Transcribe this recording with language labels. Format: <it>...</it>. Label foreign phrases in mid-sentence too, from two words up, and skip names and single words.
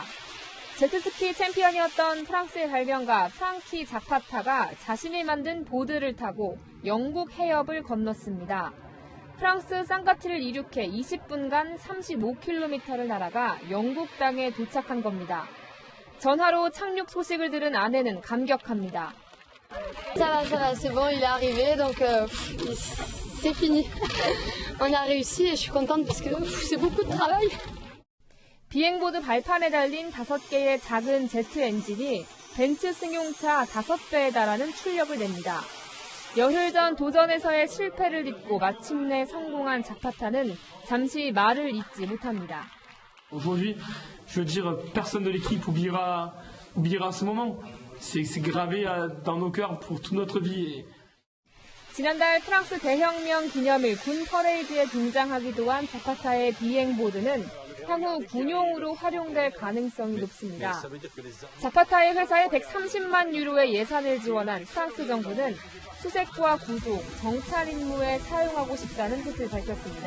<ko>제트스키 챔피언이었던 프랑스의 발명가 프랑키 자파타가 자신이 만든 보드를 타고 영국 해협을 건넜습니다. 프랑스 쌍가티를 이륙해 20분간 35km를 날아가 영국 땅에 도착한 겁니다. 전화로 착륙 소식을 들은 아내는 감격합니다.</ko> <fr>Ça va, c'est bon, il est arrivé, donc c'est fini. On a réussi et je suis contente parce que c'est beaucoup de travail.</fr> <ko>비행보드 발판에 달린 5개의 작은 제트 엔진이 벤츠 승용차 5배에 달하는 출력을 냅니다. 열흘 전 도전에서의 실패를 딛고 마침내 성공한 자파타는 잠시 말을 잇지 못합니다.</ko> <fr>Aujourd'hui, je veux dire, personne de l'équipe oubliera ce moment. C'est gravé dans nos cœurs pour toute notre vie.</fr> <ko>지난달 프랑스 대혁명 기념일 군 퍼레이드에 등장하기도 한 자파타의 비행보드는 향후 군용으로 활용될 가능성이 높습니다. 자파타의 회사에 130만 유로의 예산을 지원한 프랑스 정부는 수색과 구조, 정찰 임무에 사용하고 싶다는 뜻을 밝혔습니다.</ko>